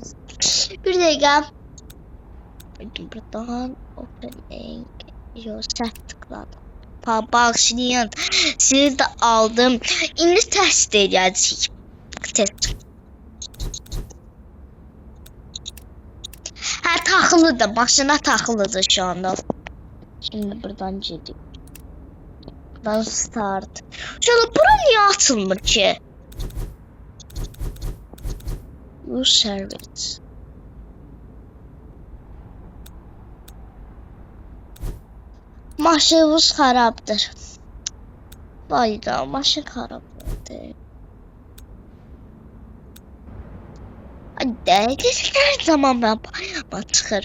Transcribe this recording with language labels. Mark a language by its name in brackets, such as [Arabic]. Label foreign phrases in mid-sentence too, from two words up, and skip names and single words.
[Azerbaijani] Bir dəqiqə. Buradan opening. [Turkish] Set tıkladım. Bağışlayın. [Azerbaijani] Sizi də aldım. İndi test edəcəyik. Test. Hə, taxılıdır. [Turkish] Maşına taxılıdır şu anda. Şimdi buradan gedik. [Azerbaijani] Buradan start. [Turkish] Şöyle bura niye açılmır ki? [English] Use service. [Azerbaijani] Maşınımız xarabdır. Vayda, maşın xarabdır. [Turkish] Her zaman ben çıxır.